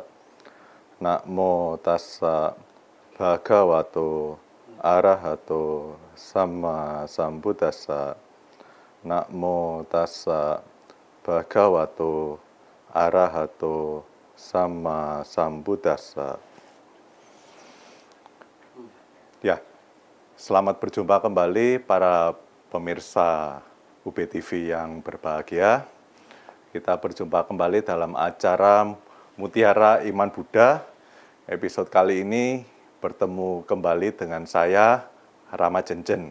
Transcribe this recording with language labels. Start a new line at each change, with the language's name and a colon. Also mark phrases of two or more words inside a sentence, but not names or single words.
Pali: Namo tassa bhagavato arahato sama sambuddhassa. Namo tassa bhagavato arahato sama sambuddhassa.
Indonesian: Ya, selamat berjumpa kembali para pemirsa UB TV yang berbahagia. Kita berjumpa kembali dalam acara Mutiara Iman Buddha. Episode kali ini bertemu kembali dengan saya, Rama Jenjen.